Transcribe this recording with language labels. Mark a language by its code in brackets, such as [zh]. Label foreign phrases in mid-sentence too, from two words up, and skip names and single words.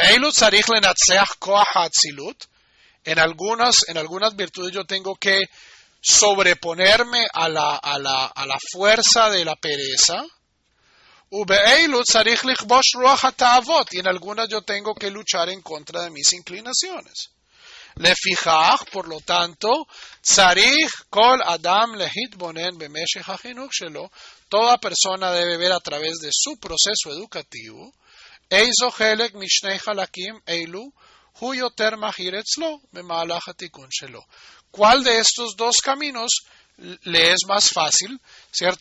[es] En algunas virtudes yo tengo que sobreponerme a la fuerza de la pereza. Y en algunas yo tengo que luchar en contra de mis inclinaciones. Lefichach, por lo tanto, [he] צריך כל אדם להתבונן במשך החינוך שלו. [es] Toda persona debe ver a través de su proceso educativo. [he] איזה חלק משני חלקים אלו הוא יותר מהיר אצלו במלאכת התיקון שלו. [es] ¿Cuál de estos dos caminos le es más fácil, cierto?